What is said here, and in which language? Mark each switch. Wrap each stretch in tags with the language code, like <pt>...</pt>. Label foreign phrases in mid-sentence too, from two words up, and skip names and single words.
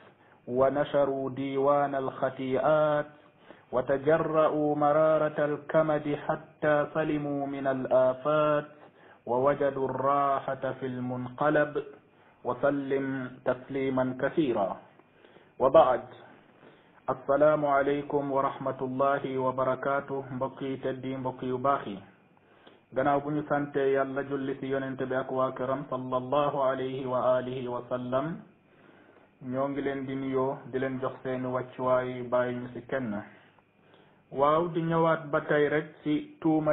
<ar>ونشروا ديوان الخطيئات وتجرؤوا مرارة الكمد حتى سلموا من الآفات ووجدوا الراحة في المنقلب وسلم تسليما كثيرا وبعد السلام عليكم ورحمة الله وبركاته</ar> <wo>mbokki teddi mbokki yu baax yi gannaaw bu ñu sante yàlla julli ci yonente bi ak waa këram</wo> <ar>صلى الله عليه وعلى آله وسلم</ar> <wo>ñoo ngi leen di nuyoo di leen jox seeni wàccuwaay bàyyi ñu ci kenn waaw di ñëwaat ba tey rek ci tuuma</wo>